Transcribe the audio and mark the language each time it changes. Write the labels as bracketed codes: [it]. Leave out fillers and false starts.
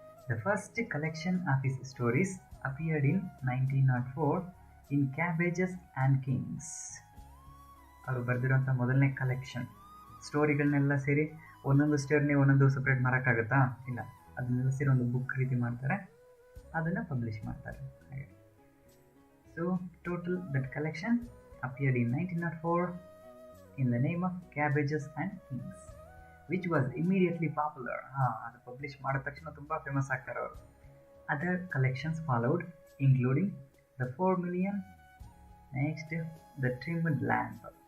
[en] The first collection of his stories appeared in 1904 in Cabbages and Kings. [kn] ಅವರು ಬರೆದಿರೋಂಥ ಮೊದಲನೇ collection ಸ್ಟೋರಿಗಳನ್ನೆಲ್ಲ ಸೇರಿ ಒಂದೊಂದು ಸ್ಟೋರಿನೇ ಒಂದೊಂದು ಸಪ್ರೇಟ್ ಮಾಡೋಕ್ಕಾಗುತ್ತಾ? ಇಲ್ಲ, ಅದನ್ನೆಲ್ಲ ಸೇರಿ ಒಂದು ಬುಕ್ ರೀತಿ ಮಾಡ್ತಾರೆ, ಅದನ್ನು ಪಬ್ಲಿಷ್ ಮಾಡ್ತಾರೆ. [en] ಹಾಗೆ so total that collection appeared in 1904 in the name of Cabbages and Kings, which was immediately popular. [kn] ಅದು ಪಬ್ಲಿಷ್ ಮಾಡಿದ ತಕ್ಷಣ ತುಂಬ ಫೇಮಸ್ ಆಗ್ತಾರೆ ಅವರು. [en] Other collections followed including the 4 million, next the Trimmed Lamp.